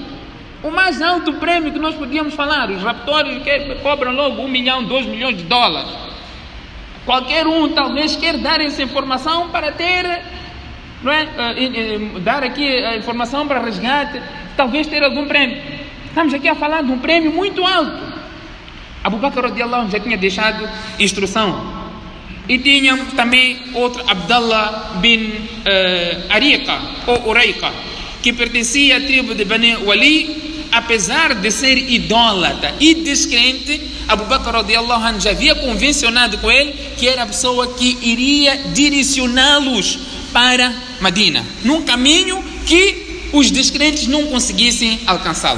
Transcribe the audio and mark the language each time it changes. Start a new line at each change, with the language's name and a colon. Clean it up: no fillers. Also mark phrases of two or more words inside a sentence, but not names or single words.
Portuguese: O mais alto prêmio que nós podíamos falar. Os raptórios que cobram logo 1 milhão, 2 milhões de dólares. Qualquer um talvez quer dar essa informação para ter, não é? Dar aqui a informação para resgate, talvez ter algum prêmio. Estamos aqui a falar de um prêmio muito alto. Abu Bakr
Arabic: رضي الله عنه
Portuguese: já tinha deixado instrução. E tínhamos também outro, Abdullah bin Ariqa, ou Uraiqa, que pertencia à tribo de Bani Wali. Apesar de ser idólatra e descrente, Abu Bakr
Arabic: رضي الله عنه
Portuguese: já havia convencionado com ele que era a pessoa que iria direcioná-los para Medina, num caminho que os descrentes não conseguissem alcançá-los.